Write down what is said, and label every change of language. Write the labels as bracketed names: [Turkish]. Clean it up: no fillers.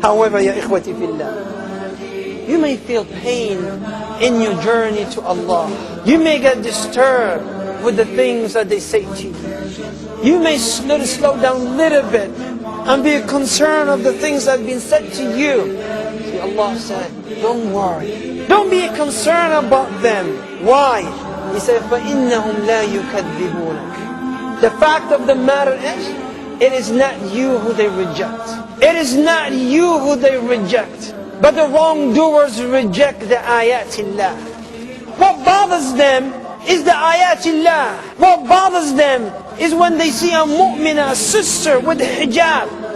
[English] However, [Arabic] ya ikhwati fillah, [English] you may feel pain in your journey to Allah. You may get disturbed with the things that they say to you. You may slow down a little bit and be concerned of the things that have been said to you. See, Allah said, don't worry. Don't be concerned about them. Why? He said, [Arabic] فَإِنَّهُمْ لَا يُكَذِّبُونَكَ. [English] The fact of the matter is, it is not you who they reject. It is not you who they reject. But the wrongdoers reject the ayatillah. What bothers them is the ayatillah. What bothers them is when they see a mu'minah, a sister with hijab.